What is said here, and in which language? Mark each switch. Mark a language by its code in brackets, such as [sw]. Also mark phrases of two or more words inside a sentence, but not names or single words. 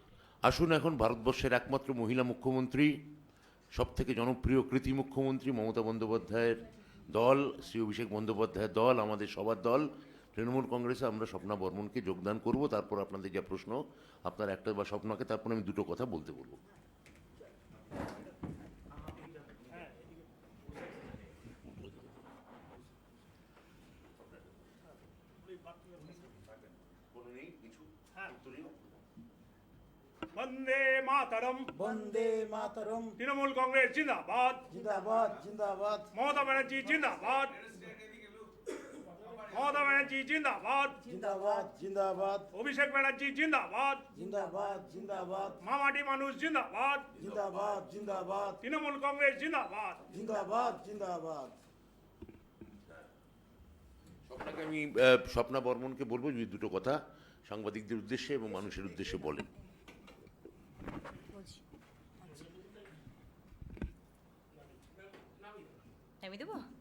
[bn] আসুন এখন ভারতবর্ষের একমাত্র মহিলা মুখ্যমন্ত্রী, সবথেকে জনপ্রিয় কৃতি মুখ্যমন্ত্রী মমতা বন্দ্যোপাধ্যায়ের দল, শ্রী অভিষেক বন্দ্যোপাধ্যায়ের দল, আমাদের সবার দল তৃণমূল কংগ্রেসে আমরা স্বপ্না বর্মনকে যোগদান করব। তারপর আপনাদের যা প্রশ্ন, আপনার একটা বা স্বপ্নাকে, তারপর আমি দুটো কথা বলতে বলবো। [sa] वंदे मातरम, वंदे मातरम, [hi] तृणमूल कांग्रेस जिंदाबाद, जिंदाबाद जिंदाबाद, ममता बनर्जी जिंदाबाद, ममता बनर्जी जिंदाबाद, जिंदाबाद जिंदाबाद, अभिषेक बनर्जी जिंदाबाद, जिंदाबाद जिंदाबाद, मामाटी मानुष जिंदाबाद, जिंदाबाद जिंदाबाद, तृणमूल कांग्रेस जिंदाबाद। जिंदाबाद जिंदाबाद। [bn] স্বপ্নাকে আমি স্বপ্না বর্মনকে বলবো যদি দুটো কথা সাংবাদিকদের উদ্দেশ্যে এবং মানুষের উদ্দেশ্যে বলেন। আমি দেব।